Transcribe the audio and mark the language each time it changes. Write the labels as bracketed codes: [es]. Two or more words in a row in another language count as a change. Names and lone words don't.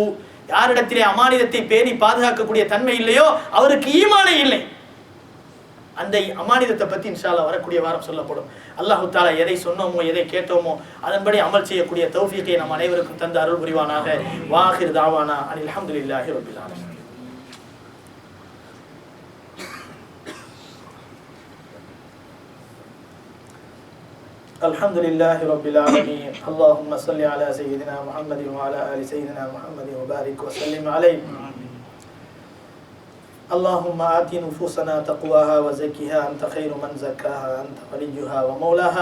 [ta] யாரிடத்திலே அமானிதத்தை பேணி பாதுகாக்கக்கூடிய தன்மை இல்லையோ அவருக்கு ஈமானே இல்லை. அந்த அமானிதத்தை பற்றி [ar] إن شاء الله [ta] வரக்கூடிய வாரம் சொல்லப்படும். [ar] الله تعالى [ta] எதை சொன்னோமோ எதை கேட்டோமோ அதன்படி அமல் செய்யக்கூடிய தௌஃபீக்கை நம் அனைவருக்கும் தந்து அருள் புரிவானாக. [ar] وآخر دعوانا أن الحمد لله رب العالمين. الحمد لله رب العالمين. اللهم صل على سيدنا محمد وعلى آل سيدنا محمد وبارك وسلم عليه. اللهم آت نفوسنا تقواها وزكها أنت خير من زكاها أنت وليها ومولاها.